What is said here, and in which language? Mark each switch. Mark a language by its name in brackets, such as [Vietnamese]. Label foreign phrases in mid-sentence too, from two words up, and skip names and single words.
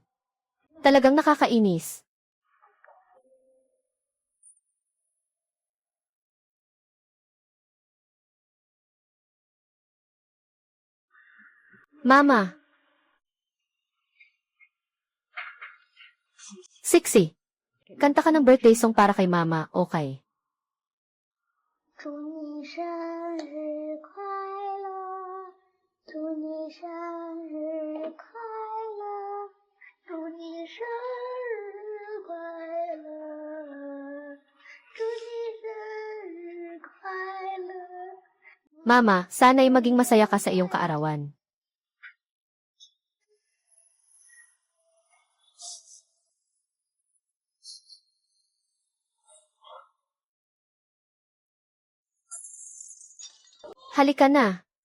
[Filipino] Talagang nakakainis. Mama. Sixy. Kanta ka ng [English] birthday song [Filipino] para kay Mama, okay? [Chinese] 祝你生日快乐，祝你生日快乐，祝你生日快乐，祝你生日快乐。 [Filipino] Mama, sana'y maging masaya ka sa iyong kaarawan. Halika na.